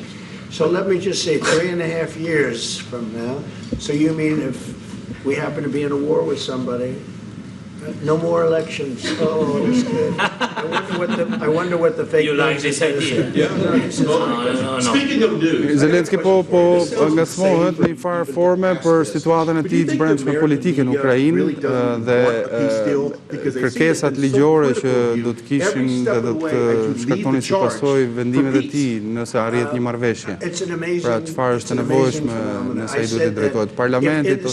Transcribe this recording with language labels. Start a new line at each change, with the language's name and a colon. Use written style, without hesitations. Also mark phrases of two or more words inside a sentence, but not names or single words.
English: So let me just say 3.5 years from now, so you mean if we happen to be in a war with somebody, no more elections. Oh, that's good. I wonder what the fake You like this idea? Yeah. No. Speaking of news,
Albanian: Zelensky po ngacmohet në një farë forme për situatën e tij të brendshme politike në Ukrainë dhe kërkesat ligjore që do të kishin dhe do të shkaktonin si pasojë vendimet e tij nëse arrihet një marrëveshje. Pra çfarë është e nevojshme nëse ai duhet të drejtohet parlamentit